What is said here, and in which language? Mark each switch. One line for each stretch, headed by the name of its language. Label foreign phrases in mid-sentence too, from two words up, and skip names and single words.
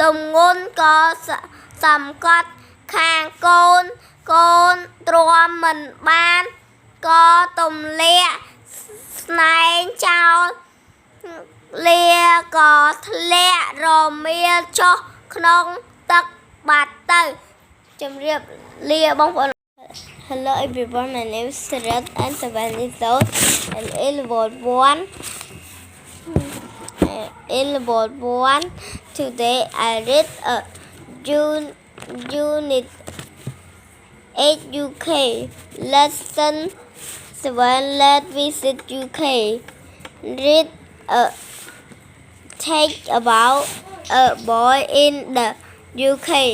Khmer: ម្ងន់ក៏សម្កត់ខាងកូនទ្រាំមិនបានក៏ទម្លាក់ស្នែងចោលលាក៏ធ្លាក់រមៀលចុះក្នុងទឹកបាត់ទៅជំរាបលាបងប្អូន
English: Hello everyone, my name is Thirat and 7 years old and in level 1 today I read a unit 8 UK lesson 7 let's visit UK read a text about a boy in the UK.